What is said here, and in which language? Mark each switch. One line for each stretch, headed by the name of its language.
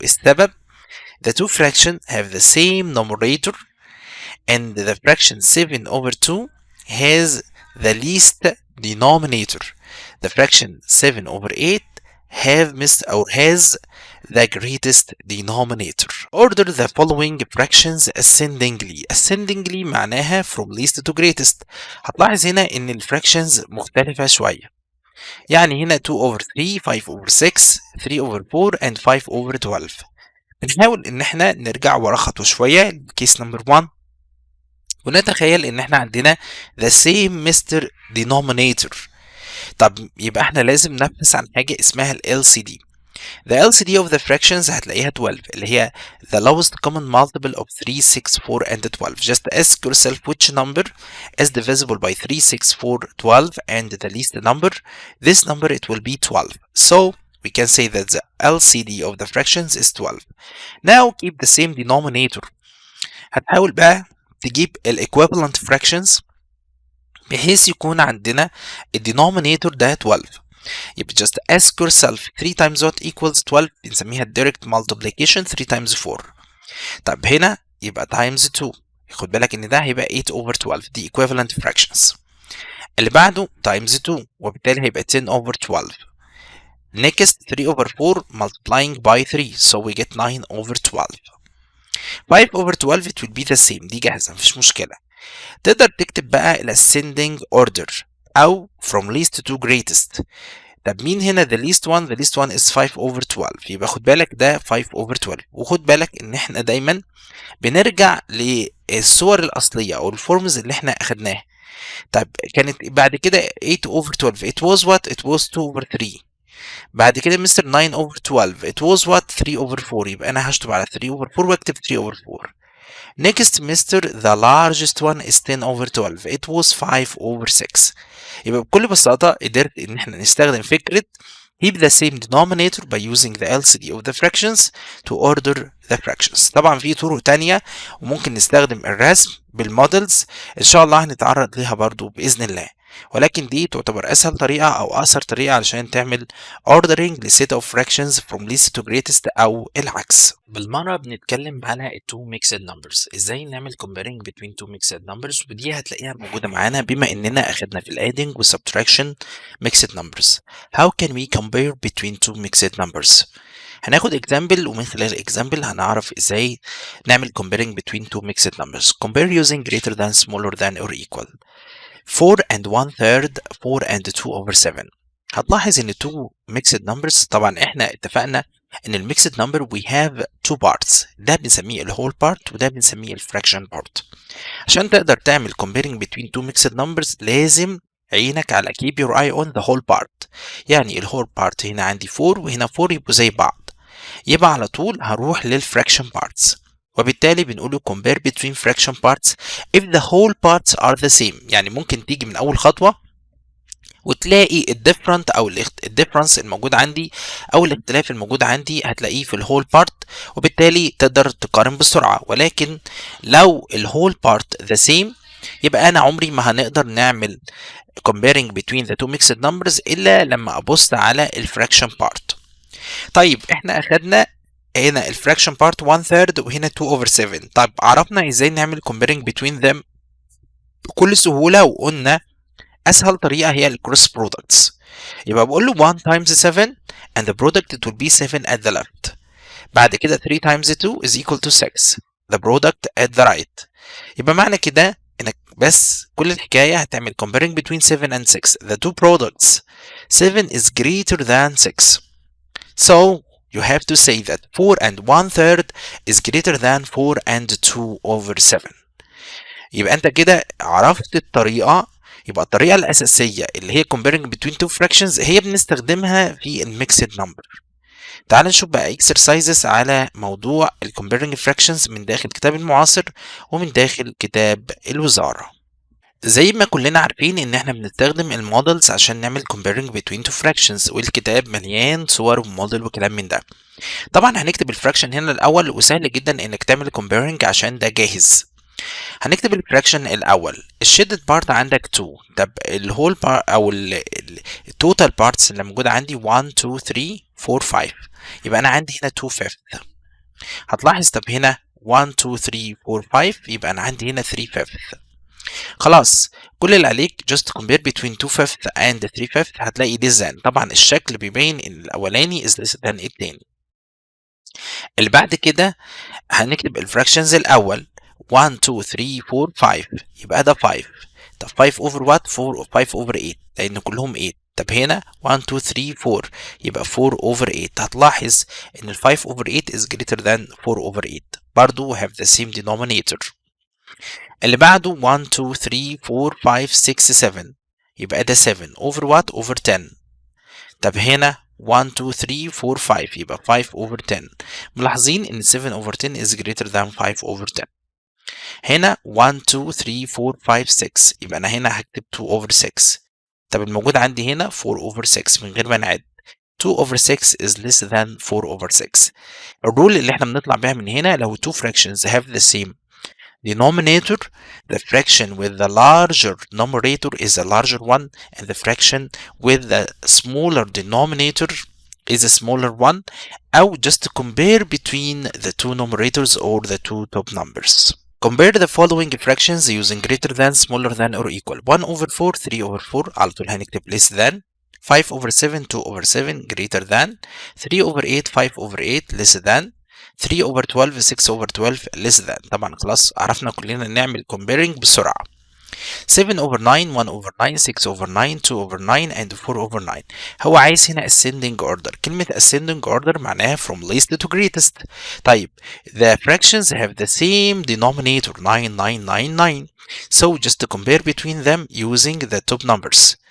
Arabic: السبب
English: the two fractions have the same numerator and the fraction 7 over 2 has the least denominator. The fraction 7 over 8 has the greatest denominator. Order the following fractions ascendingly. Ascendingly
Arabic: معناها
English: from least to greatest.
Arabic: هتلاحظ هنا ان الفراكشنز مختلفة شوية. يعني هنا
English: 2 over 3 5 over 6 3 over 4 and 5 over 12.
Arabic: بنحاول ان احنا نرجع ورا خطوة شوية كيس نمبر 1 ونتخيل ان احنا عندنا
English: the same Mr. denominator.
Arabic: طب يبقى احنا لازم نبحث عن حاجة اسمها ال LCD.
English: The LCD of the fractions
Arabic: هتلاقيها 12 اللي هي
English: the lowest common multiple of 3 6 4 and 12. Just ask yourself which number is divisible by 3 6 4 12 and the least number. This number it will be 12. So we can say that the LCD of the fractions is 12. Now keep the same denominator.
Arabic: هتحاول بقى تجيب ال equivalent fractions بحيث يكون عندنا ال denominator ده 12. يبقى
English: just ask yourself 3 times what equals 12.
Arabic: بنسميها
English: direct multiplication 3 times 4.
Arabic: طب هنا يبقى times 2. خد بالك ان ده هيبقى 8 over 12 دي
English: equivalent fractions.
Arabic: اللي بعده times 2 وبالتالي هيبقى 10 over 12.
English: Next 3 over 4 multiplying by 3 so we get 9 over 12. 5 over 12 it will be the same.
Arabic: دي جاهزة مفيش مشكلة. تقدر تكتب بقى ال ascending order أو
English: from least to greatest.
Arabic: طب مين هنا
English: the least one؟ the least one is 5 over 12.
Arabic: يبقى خد بالك ده 5 over 12. وخد بالك إن إحنا دايما بنرجع للصور الأصلية أو الفورمز اللي إحنا أخدناها. طب كانت بعد كده
English: 8 over 12 it was what؟ it was 2 over 3.
Arabic: بعد كده مستر
English: 9 over 12 it was what؟ 3 over 4.
Arabic: يبقى أنا هشطب على 3 over 4 واكتب 3 over 4.
English: Next mister the largest one is 10 over 12 it was 5 over 6.
Arabic: يبقى بكل بساطة قدرت ان احنا نستخدم فكرة
English: keep the same denominator by using the LCD of the fractions to order the fractions.
Arabic: طبعا في طرق تانية وممكن نستخدم الرسم بالمودلز ان شاء الله هنتعرض ليها برضو بإذن الله، ولكن دي تعتبر اسهل طريقة او اقصر طريقة علشان تعمل ordering لset of fractions
English: from least to greatest
Arabic: او العكس. بالمرة بنتكلم على ال two mixed numbers، ازاي نعمل
English: comparing between two mixed numbers،
Arabic: ودي هتلاقيها موجودة معانا بما اننا اخدنا في ال adding و subtraction mixed numbers.
English: How can we compare between two mixed numbers؟
Arabic: هناخد example ومن خلال example هنعرف ازاي نعمل
English: comparing between two mixed numbers. Compare using greater than, smaller than or equal. 4 and 1/3 4 and 2 over 7.
Arabic: هتلاحظ ان two mixed numbers طبعا احنا اتفقنا ان ال mixed number
English: we have two parts،
Arabic: ده بنسميه ال whole part وده بنسميه ال fraction part. عشان تقدر تعمل comparing between two mixed numbers لازم عينك على
English: keep your eye on the whole part.
Arabic: يعني ال whole part هنا عندي 4 وهنا 4 يبقوا زي بعض. يبقى على طول هروح للفراكشن بارتس، وبالتالي بنقوله
English: compare between fraction parts if the whole parts are the same.
Arabic: يعني ممكن تيجي من أول خطوة وتلاقي الديفرنت أو الديفرنس الموجود عندي أو الاختلاف الموجود عندي هتلاقيه في الهول بارت، وبالتالي تقدر تقارن بسرعة. ولكن لو الهول بارت
English: the same
Arabic: يبقى أنا عمري ما هنقدر نعمل comparing between the two mixed numbers إلا لما أبص على الفراكشن بارت. طيب احنا أخدنا هنا الفراكشن بارت 1/3 وهنا 2 over 7. طيب عرفنا ازاي نعمل
English: comparing between them
Arabic: بكل سهولة، وقلنا أسهل طريقة هي الكروس برودكتس. يبقى بقول له
English: 1 times 7 and the product it will be 7 at the left.
Arabic: بعد كده
English: 3 times 2 is equal to 6. the product at the right.
Arabic: يبقى معنى كده انك بس كل الحكاية هتعمل
English: comparing between 7 and 6. the two products 7 is greater than 6. So you have to say that 4 and 1/3 is greater than 4 and 2 over 7.
Arabic: يبقى انت كده عرفت الطريقة. يبقى الطريقة الأساسية اللي هي
English: comparing between two fractions
Arabic: هي بنستخدمها في الميكسد نمبر. تعال نشوف بقى exercises على موضوع ال comparing fractions من داخل كتاب المعاصر ومن داخل كتاب الوزارة. زي ما كلنا عارفين ان احنا بنستخدم المودلز عشان نعمل comparing between two fractions، والكتاب مليان صور وموديل وكلام من ده. طبعا هنكتب الفراكشن هنا الأول، وسهل جدا انك تعمل comparing عشان ده جاهز. هنكتب الفراكشن الاول. الشيدد بارت عندك 2. طب الهول بارت او التوتال بارتس اللي موجوده عندي 1 2 3 4 5، يبقى انا عندي هنا 2/5. هتلاحظ طب هنا 1 2 3 4 5 يبقى انا عندي هنا 3/5. خلاص كل اللي عليك
English: just compare between 2/5 and 3/5. هتلاقي this then.
Arabic: طبعا الشكل بيبين ان الاولاني
English: is less than
Arabic: التاني. اللي بعد كده هنكتب الفراكشنز الاول 1 2 3 4 5، يبقى ده 5. طب
English: 5 over what؟ 5 over 8 لأن كلهم 8.
Arabic: طب هنا 1 2 3 4 يبقى 4 over 8. هتلاحظ إن ال
English: 5 over 8 is greater than 4 over 8.
Arabic: برضو
English: have the same denominator.
Arabic: اللي بعده 1 2 3 4 5 6 7، يبقى ده 7 over what؟ over 10. طب هنا 1 2 3 4 5 يبقى 5 over 10. ملاحظين إن
English: 7 over 10 is greater than 5 over 10.
Arabic: هنا 1 2 3 4 5 6 يبقى انا هنا هكتب 2 over 6. طب الموجود عندي هنا 4 over 6 من غير ما نعد.
English: 2 over 6 is less than 4 over 6.
Arabic: الرول اللي احنا بنطلع بيها من هنا لو
English: two fractions have the same denominator, the fraction with the larger numerator is the larger one and the fraction with the smaller denominator is a smaller one.
Arabic: أو
English: just compare between the two numerators or the two top numbers. Compare the following fractions using greater than, smaller than or equal. 1 over 4 3 over 4
Arabic: على طول هنكتب
English: less than. 5 over 7 2 over 7 greater than. 3 over 8 5 over 8 less than. 3 over 12 6 over 12 less than.
Arabic: طبعا خلاص عرفنا كلنا نعمل
English: comparing
Arabic: بسرعة.
English: 7 over 9 1 over 9 6 over 9 2 over 9 and 4 over 9.
Arabic: هو عايز هنا
English: ascending order.
Arabic: كلمة
English: ascending order
Arabic: معناها
English: from least to greatest.
Arabic: طيب
English: the fractions have the same denominator 9 9 9 9. So just to compare between them using the top numbers.